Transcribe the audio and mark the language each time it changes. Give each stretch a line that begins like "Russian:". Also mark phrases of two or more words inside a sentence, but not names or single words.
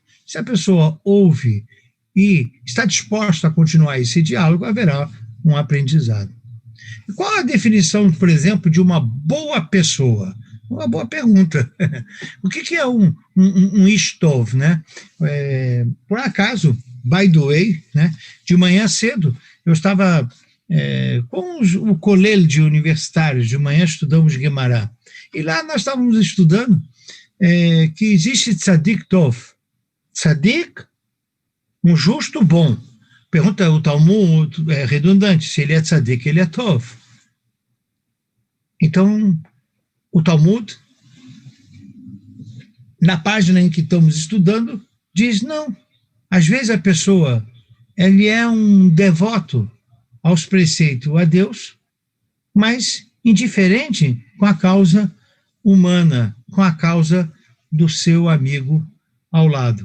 Portuguese: Se a pessoa ouve e está disposta a continuar esse diálogo, haverá um aprendizado. E qual a definição, por exemplo, de uma boa pessoa? Uma boa pergunta. O que é um Ishtov, né? Por acaso,
English: by the way,
Portuguese: né, de manhã cedo, eu estava com o colégio de universitários, de manhã estudamos Guimarães, e lá nós estávamos estudando que existe
Hebrew: צדיק טוב.
Portuguese: Tzadik, um justo bom. Pergunta o Talmud, é redundante, se ele é tzadik, ele é tov. Então, o Talmud, na página em que estamos estudando, diz, não, às vezes a pessoa, ele é um devoto aos preceitos a Deus, mas indiferente com a causa humana, com a causa do seu amigo ao lado.